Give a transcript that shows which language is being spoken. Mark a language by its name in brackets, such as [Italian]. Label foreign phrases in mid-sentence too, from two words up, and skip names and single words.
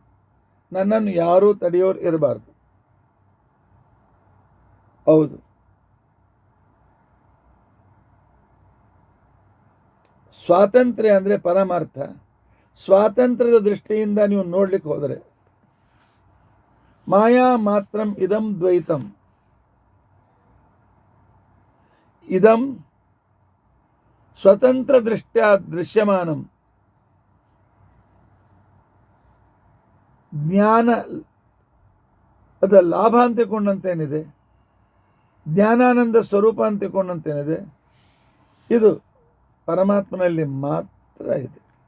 [Kannada] ನನ್ನನ್ನು ಯಾರೂ ತಡೆಯೋರು ಇರಬಾರ್ದು. ಹೌದು, ಸ್ವಾತಂತ್ರ್ಯ ಅಂದರೆ ಪರಮಾರ್ಥ. ಸ್ವಾತಂತ್ರ್ಯದ ದೃಷ್ಟಿಯಿಂದ ನೀವು ನೋಡ್ಲಿಕ್ಕೆ ಹೋದರೆ [Sanskrit] ಮಾಯಾ ಮಾತ್ರಂ ಇದಂ ದ್ವೈತಂ. ಇದಂ ಸ್ವತಂತ್ರ ದೃಷ್ಟ್ಯಾ ದೃಶ್ಯಮಾನಂ. [Kannada] ಜ್ಞಾನ ಅದ ಲಾಭ ಅಂತಿಕೊಂಡಂತೇನಿದೆ, ಜ್ಞಾನಾನಂದ ಸ್ವರೂಪ ಅಂತಿಕೊಂಡಂತೇನಿದೆ, ಇದು ಪರಮಾತ್ಮನಲ್ಲಿ ಮಾತ್ರ ಇದೆ.